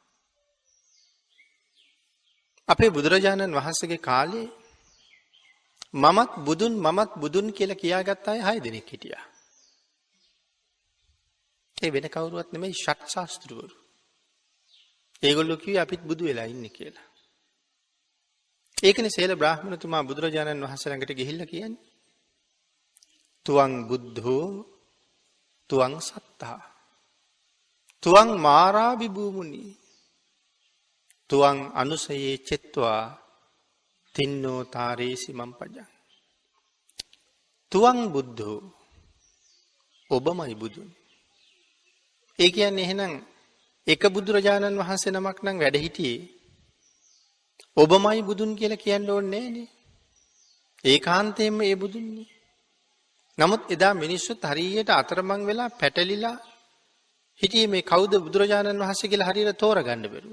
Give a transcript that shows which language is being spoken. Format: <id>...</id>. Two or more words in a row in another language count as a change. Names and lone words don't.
<si>අපේ බුදුරජාණන් වහන්සේගේ කාලේ මමත් බුදුන් කියලා කියාගත්ත අය 6 දෙනෙක් හිටියා. ඒ වෙන කවුරුවත් නෙමෙයි ෂට් ශාස්ත්‍රවරු. ඒගොල්ලෝ කිව්වේ අපිත් බුදු වෙලා ඉන්නේ කියලා. ඒකනේ සේල බ්‍රාහ්මණතුමා බුදුරජාණන් වහන්සේ ළඟට ගිහිල්ලා කියන්නේ</si> <pi>තුවං බුද්ධෝ තුවං සත්තා තුවං මාරා විභූමුනි තුවං අනුසයේ චෙත්වා තින්නෝ තාරේසි මම්පජං තුවං බුද්ධෝ</pi> <si>ඔබමයි බුදුන්. ඒ කියන්නේ එහෙනම් එක බුදුරජාණන් වහන්සේ නමක් නම් වැඩ හිටියේ ඔබමයි බුදුන් කියලා කියන්න ඕනේ නෑනේ. ඒකාන්තයෙන්ම ඒ බුදුන්නේ. නමුත් එදා මිනිස්සුත් හරියට අතරමං වෙලා පැටලිලා හිටියේ මේ කවුද බුදුරජාණන් වහන්සේ කියලා හරියට තෝරගන්න බැරුව.</si>